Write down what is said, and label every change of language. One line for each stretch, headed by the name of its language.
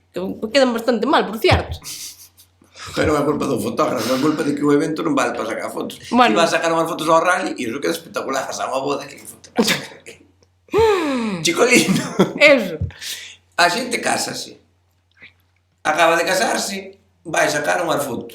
Spanish: Que quedan bastante mal, por cierto.
Galician: Pero non é culpa do fotógrafo, é culpa de que o evento non vale para sacar fotos. Bueno. Si vas a sacar unhas fotos ao rally e iso queda espectacular, vas a unha boda que foto.
Spanish: Chico lindo. Eso.
Galician: A xente cásase. Acaba de casarse, vai sacar unhas fotos.